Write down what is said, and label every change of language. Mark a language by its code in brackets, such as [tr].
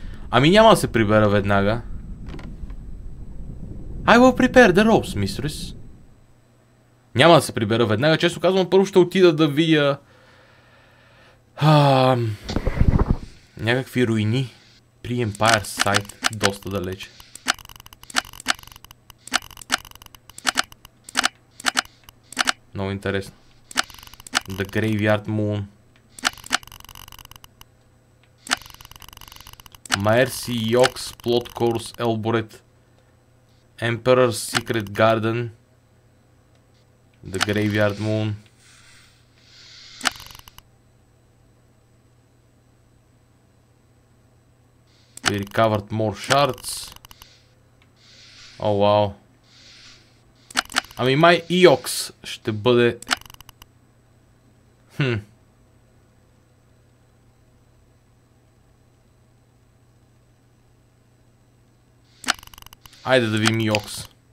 [bg] Ами няма да се прибера веднага. [en] I will prepare the ropes, mistress. [bg] Няма да се прибера веднага. Често казвам, първо ще отида да видя някакви руини при Empire Site, доста далече. Много интересно. [en] The Graveyard Moon. Mercy, Yox, Plot Course, Elboret, Emperor's Secret Garden, the Graveyard Moon. We recovered more shards. Oh wow. [bg] Ами май Eox ще бъде... Айде да видим Eox.